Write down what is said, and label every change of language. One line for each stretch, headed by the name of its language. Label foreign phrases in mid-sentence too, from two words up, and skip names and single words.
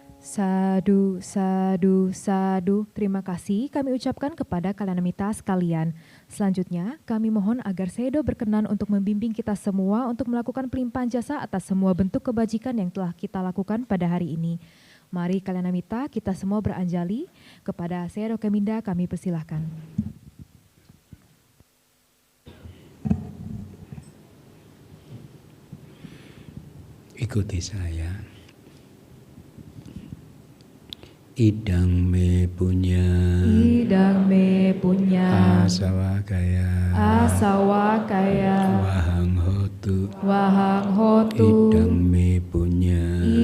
Pali: Sadu, sadu, sadu.
Indonesian: Terima kasih kami ucapkan kepada Kalanamita sekalian. Selanjutnya, kami mohon agar Sedo berkenan untuk membimbing kita semua untuk melakukan pelimpahan jasa atas semua bentuk kebajikan yang telah kita lakukan pada hari ini. Mari Kalanamita, kita semua beranjali. Kepada Sedo Keminda kami persilahkan. Ikuti saya.
Pali: Idang me punya asawa kaya wahang hotu idang me punya